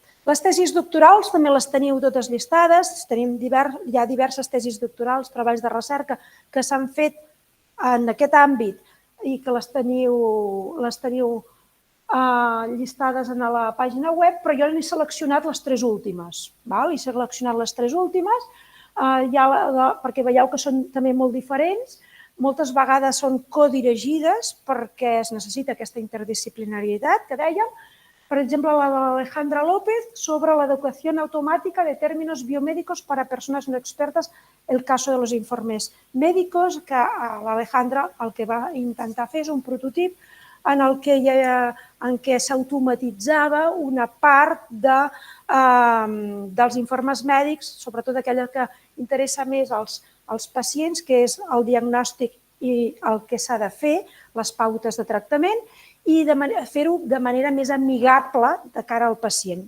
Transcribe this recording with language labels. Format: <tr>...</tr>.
<ca>Les tesis doctorals també les teniu totes llistades, hi ha diverses tesis doctorals, treballs de recerca que s'han fet en aquest àmbit i que les teniu llistades a la pàgina web, però jo n'he seleccionat les 3 últimes. He seleccionat les 3 últimes perquè veieu que són també molt diferents, moltes vegades són codirigides perquè es necessita aquesta interdisciplinaritat que dèiem. Per exemple, la de Alejandra López sobre</ca> <es>la educación automática de términos biomédicos para personas no expertas, el caso de los informes médicos,</es> <ca>que l'Alejandra el que va intentar fer és un prototip en el que en què s'automatitzava una part dels informes mèdics, sobretot aquella que interessa més als pacients, que és el diagnòstic i el que s'ha de fer, les pautes de tractament, i fer-ho de manera més amigable de cara al pacient.</ca>